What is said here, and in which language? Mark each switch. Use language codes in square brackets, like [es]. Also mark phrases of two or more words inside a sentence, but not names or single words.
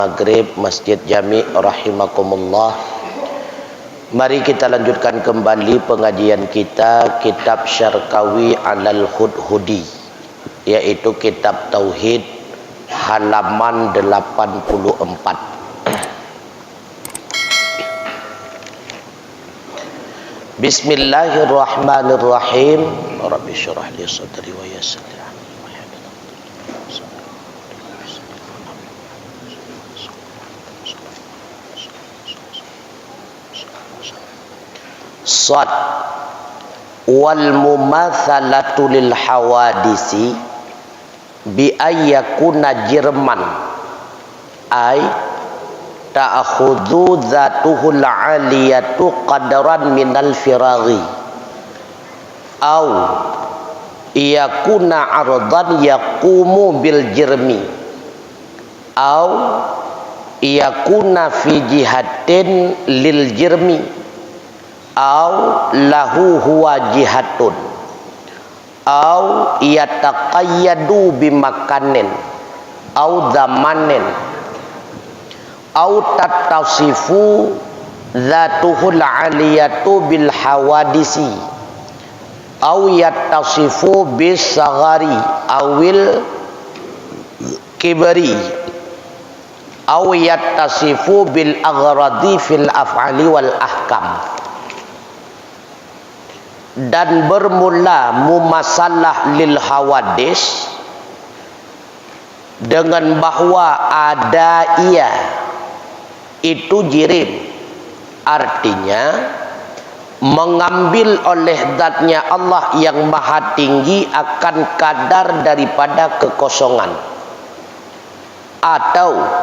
[id] Maghrib Masjid Jami' rahimakumullah. Mari kita lanjutkan kembali pengajian kita kitab Syarqawi Alal Hudhudi, yaitu kitab Tauhid halaman 84. [ar] Bismillahirrahmanirrahim. رب اشرح لي صدري ويسر لي أمري. ضد والمماثلة للحوادث بأن يكون جرما أي تأخذ ذاته العلية قدرا من الفراغ أو يكون عرضا يقوم بالجرم أو يكون في جهة للجرم أو له هو جهة أو يتقيد بمكان أو زمان أو تتصف ذاته العلية بالحوادث أو يتصف بالصغر أو الكبر أو يتصف بالأغراض في الأفعال والأحكام. [id] Dan bermula [ar] مماثلة للحوادث [id] dengan bahwa ada ia itu jirim, artinya mengambil oleh zatnya Allah yang maha tinggi akan kadar daripada kekosongan, atau